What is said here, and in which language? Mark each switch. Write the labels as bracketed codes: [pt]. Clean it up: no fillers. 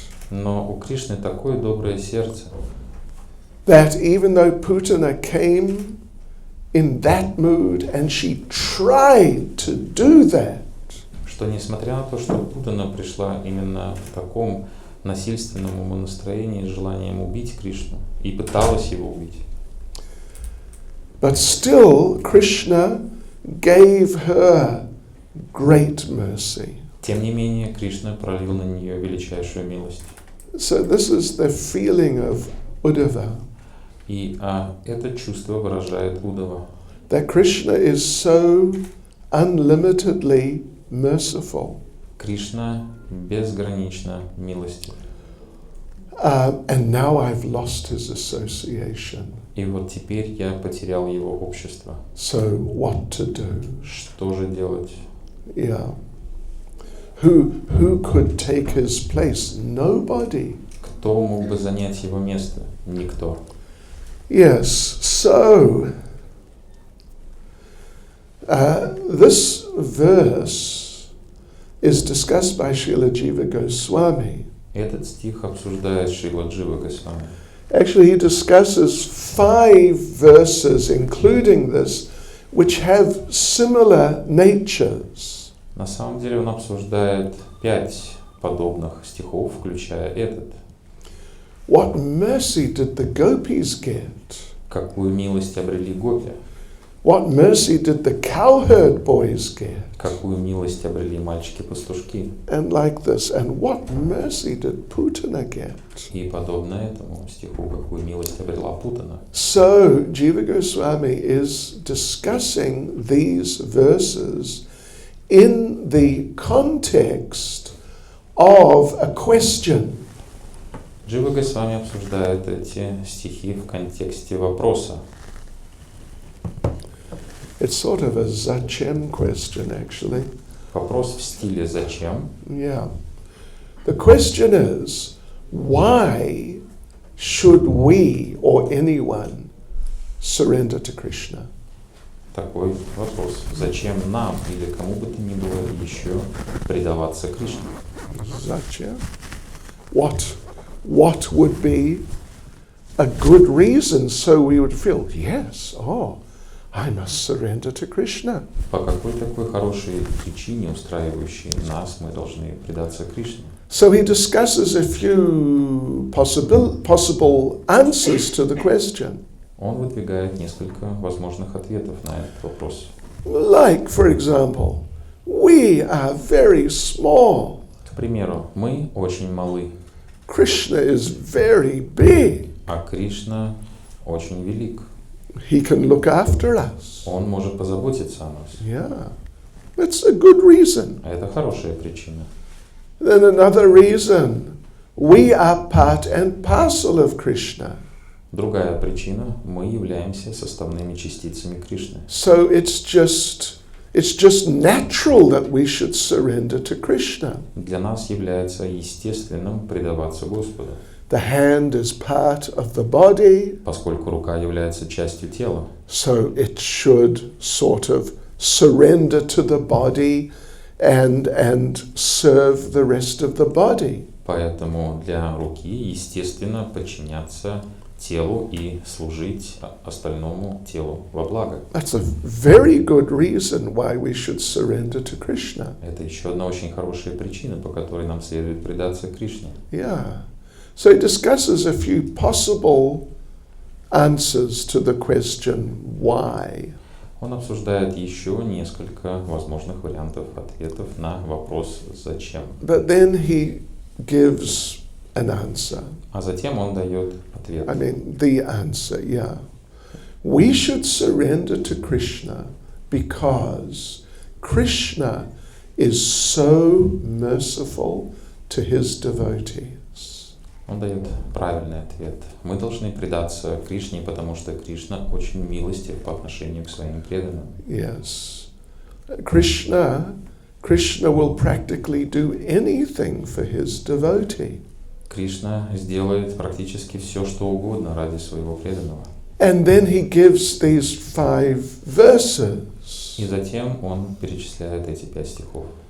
[ru] Но у Кришны такое доброе сердце, [en] that even though Putana came in that mood and she tried to do that, [ru] что несмотря на то, что Путана пришла именно в таком насильственном умонастроении с желанием убить Кришну и пыталась его убить, [en] but still Krishna gave her great mercy. [ru] тем не менее Кришна пролил на нее величайшую милость. [en] So this is the feeling of Uddhava, [ru] И это чувство выражает Удава, [en] that Krishna is so unlimitedly merciful. [ru] Кришна безгранично милостив. [en] And now I've lost his association. [ru] И вот теперь я потерял его общество. [en] So what to do? [ru] Что же делать? [en] Yeah. Who could take his place? Nobody. [ru] Кто мог бы занять его место? Никто. [en] Yes. So this verse is discussed by Srila Jiva Goswami. [ru] Этот стих обсуждает Шрила Джива Госвами. [en] Actually, he discusses 5 verses, including this, which have similar natures. [ru] На самом деле он обсуждает 5 подобных стихов, включая этот. [en] What mercy did the gopis get? [ru] Какую милость обрели гопи? [en] What mercy did the cowherd boys get? [ru] Какую милость обрели мальчики-пастушки? [en] And like this. And what mercy did Putana get? [ru] И подобно этому стиху, какую милость обрела Путана. [en] So, Jiva Goswami is discussing these verses in the context of a question. [ru] Джива Госвами обсуждает эти стихи в контексте вопроса. [en] It's sort of a zachem question, actually. [ru] Вопрос в стиле «Зачем?». [en] Yeah. The question is, why should we or anyone surrender to Krishna? [ru] Такой вопрос. Зачем нам или кому бы то ни было еще предаваться Кришне? Zachem? [en] What would be a good reason so we would feel, yes, I must surrender to Krishna. [ru] По какой такой хорошей причине, устраивающей нас, мы должны предаться Кришне? [en] So he discusses a few possible answers to the question. [ru] Он выдвигает несколько возможных ответов на этот вопрос. [en] Like, for example, we are very small. [ru] К примеру, мы очень малы, [en] Krishna is very big. [ru] а Кришна очень велик. [en] He can look after us. [ru] Он может позаботиться о нас. [en] Yeah. That's a good reason. [ru] А это хорошая причина. [en] Then another reason, we are part and parcel of Krishna. [ru] Другая причина, мы являемся составными частицами Кришны. [en] So it's just natural that we should surrender to Krishna. [ru] Для нас является естественным предаваться Господу, [en] The hand is part of the body, [ru] поскольку рука является частью тела. [en] so it should sort of surrender to the body and serve the rest of the body. [ru] Поэтому для руки естественно подчиняться телу и служить остальному телу во благо. [en] That's a very good reason why we should surrender to Krishna. [ru] Это еще одна очень хорошая причина, по которой нам следует предаться Кришне. [en] Yeah. So it discusses a few possible answers to the question why. [ru] Он обсуждает еще несколько возможных вариантов ответов на вопрос «Зачем?». [en] But then he gives an answer. [ru] А затем он дает ответ. [en] I mean, the answer, yeah. We should surrender to Krishna because Krishna is so merciful to his devotees. [ru] Он дает правильный ответ. Мы должны предаться Кришне, потому что Кришна очень милостив по отношению к своим преданным. [en] Yes. Krishna will practically do anything for his devotee. [ru] Кришна сделает практически все, что угодно ради своего преданного. [en] And then he gives these 5 verses. [ru] И затем он перечисляет эти 5 стихов.